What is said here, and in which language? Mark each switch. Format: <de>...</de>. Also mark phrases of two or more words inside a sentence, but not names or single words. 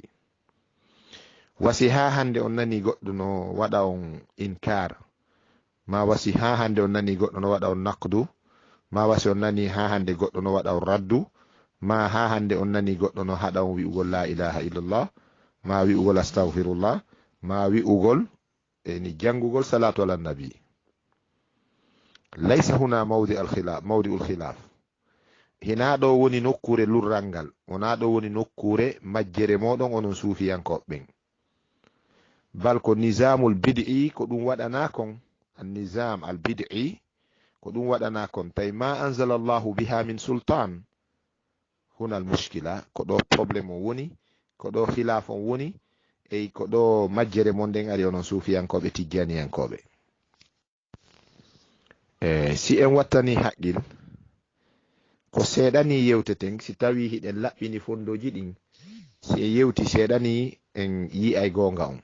<ff>wasi ha hande on nani goɗɗo no waɗa on inkar, ma wasi ha hande on nani goɗɗo no waɗa on naqdu, ma wasi on nani ha hande goɗɗo no waɗa on raddu, ma ha hande on nani goɗɗo no haɗa on wi'ugol</ff> <ar>la ilaha illallah,</ar> <ff>ma wi'ugol astaghfirullah, ma wi'ugol ni jangugol</ff> <ar>salatu ala nabi. laysa huna mawdi ul khilaf.</ar> <ff>hina ɗo woni nokkure lurral ngal, wona ɗo woni nokkure majjere moɗon onon sufiyankoɓen. bal ko</ff> <ar>nizamul bid'i</ar> <ff>ko ɗum waɗana kon,</ff> <ar>an-nizam al bid'i</ar> <ff>ko ɗum waɗana kon.</ff> <ar>tawi ma anzala Allahu biha min sultan, huna al mushkila.</ar> <ff>ko ɗo probléme o woni, ko ɗo khilaf on woni, e ko ɗo majjere mon nden ari onon sufiyankoɓe tijjaniyankoɓe. si en wattani haqqil ko seeɗani yewteten, si tawi hiɗen laɓɓini fondoji ɗin, si en yewti seeɗani en yi'ay gonga on.</ff>